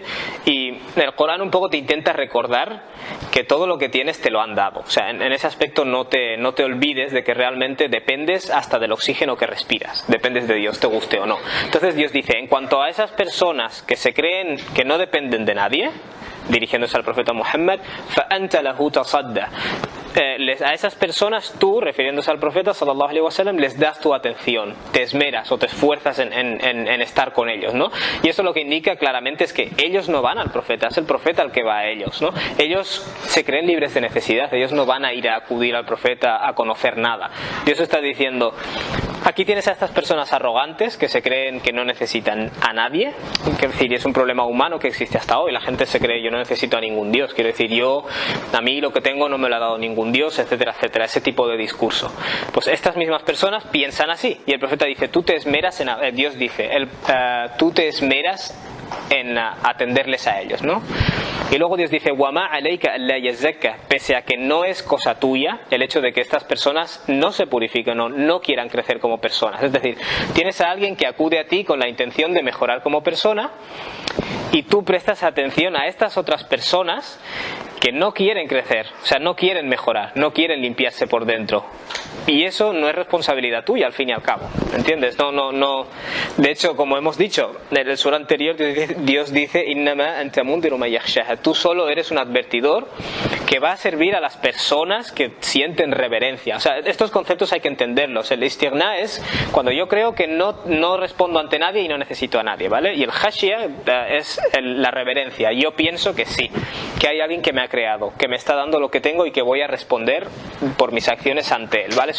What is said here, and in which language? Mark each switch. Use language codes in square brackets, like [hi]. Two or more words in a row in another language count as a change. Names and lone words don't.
[es] Y el Corán un poco te intenta recordar que todo lo que tienes te lo han dado. O sea, en ese aspecto no te olvides de que realmente dependes hasta del oxígeno que respiras, dependes de Dios, te guste o no. Entonces Dios dice, en cuanto a esas personas que se creen que no dependen de nadie, dirigiéndose al profeta Muhammad, [ar] فَأَنْتَ لَهُ تَصَدَّى, [es] a esas personas tú, refiriéndose al profeta [ar] صلى الله عليه وسلم, [es] les das tu atención, te esmeras o te esfuerzas en estar con ellos, ¿no? Y eso lo que indica claramente es que ellos no van al profeta, es el profeta el que va a ellos, ¿no? Ellos se creen libres de necesidad, ellos no van a ir a acudir al profeta a conocer nada. Dios está diciendo, aquí tienes a estas personas arrogantes que se creen que no necesitan a nadie, quiero decir, es un problema humano que existe hasta hoy. La gente se cree, yo no necesito a ningún Dios, quiero decir, a mí lo que tengo no me lo ha dado ningún Dios, etcétera, etcétera, ese tipo de discurso. Pues estas mismas personas piensan así, y el profeta dice, tú te esmeras Dios dice, tú te esmeras en atenderles a ellos, ¿no? Y luego Dios dice, [ar] وَمَا عَلَيْكَ أَلَّا يَزَّكَّ, [es] pese a que no es cosa tuya el hecho de que estas personas no se purifiquen o no quieran crecer como personas. Es decir, tienes a alguien que acude a ti con la intención de mejorar como persona, y tú prestas atención a estas otras personas que no quieren crecer, o sea, no quieren mejorar, no quieren limpiarse por dentro. Y eso no es responsabilidad tuya, al fin y al cabo, ¿entiendes? No. De hecho, como hemos dicho en el sura anterior, Dios dice, [ar] إنما أنت منذر من يخشاها, [es] tú solo eres un advertidor que va a servir a las personas que sienten reverencia. O sea, estos conceptos hay que entenderlos. El istighna es cuando yo creo que no respondo ante nadie y no necesito a nadie, ¿vale? Y el khashia es la reverencia. Yo pienso que sí, que hay alguien que me ha creado, que me está dando lo que tengo y que voy a responder por mis acciones ante él, ¿vale?